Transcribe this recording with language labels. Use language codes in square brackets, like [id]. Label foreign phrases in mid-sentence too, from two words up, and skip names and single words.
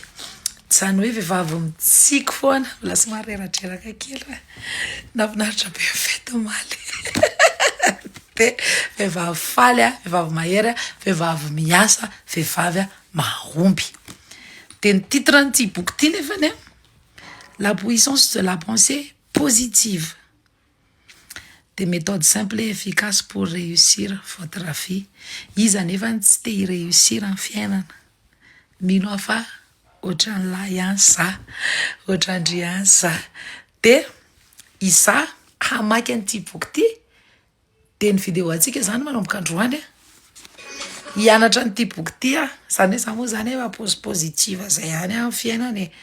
[mg] Zany hoe vehivavy mitsiky foana, mbola somary reratreraka kely nafinaritra be fety omaly. De vehivavy faly a, vehivavy mahery a, vehivavy miasa, vehivavy a mahomby. De ny titre n'ity boky ity nefany a, [fr] la puissance de la pensée positive. Des méthodes simples et efficaces pour réussir votre vie. [mg] Izy anefa tsy te hiréussir amin'ny fiainana. Mino afa ohatran'lahy ihany za, ohatrandry ihany za. De iza hamaky an'ity boky ity, de ny vidéo antsika zany manomboka androany a, hianatra an'ity boky ity a, zany hoe za moa zany efa positive zay ihany amin'ny fiainana e.